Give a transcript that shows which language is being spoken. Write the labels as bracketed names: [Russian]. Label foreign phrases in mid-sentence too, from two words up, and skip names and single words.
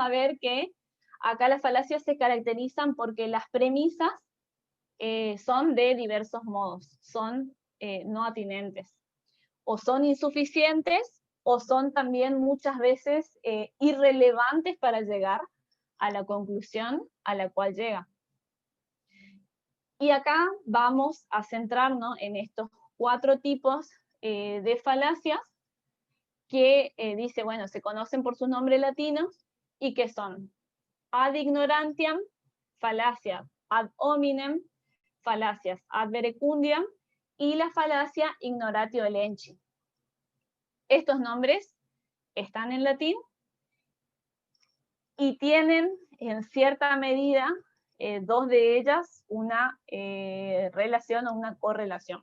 [Spanish] a ver que acá las falacias se caracterizan porque las premisas son de diversos modos, son no atinentes, o son insuficientes, o son también muchas veces irrelevantes para llegar a la conclusión a la cual llega. Y acá vamos a centrarnos en estos 4 tipos de falacias que dice, bueno, se conocen por sus nombres latinos y que son [Latin] ad ignorantiam, [Spanish] falacia [Latin] ad hominem, [Spanish] falacias [Latin] ad verecundiam [Spanish] y la falacia [Latin] ignoratio elenchi. [Spanish] Estos nombres están en latín y tienen en cierta medida 2 de ellas una relación o una correlación.